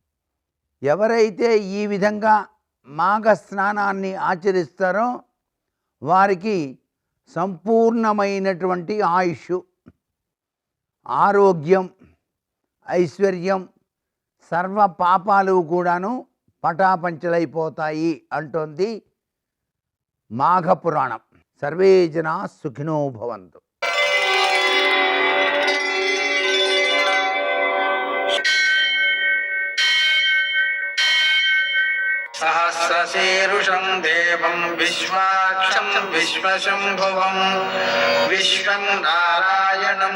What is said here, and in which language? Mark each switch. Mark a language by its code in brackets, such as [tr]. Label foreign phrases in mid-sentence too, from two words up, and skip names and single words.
[te] ఎవరైతే ఈ విధంగా మాఘ స్నానాన్ని ఆచరిస్తారో వారికి సంపూర్ణమైనటువంటి ఆయుష్, ఆరోగ్యం, ఐశ్వర్యం, సర్వ పాపాలు కూడాను పటాపంచలైపోతాయి అంటోంది మాఘపురాణం. [sa] సర్వే జనా సుఖినో భవంతు. सहस्रशीर्षं देवं विश्वाक्षं विश्वशम्भुवं विश्वं नारायणं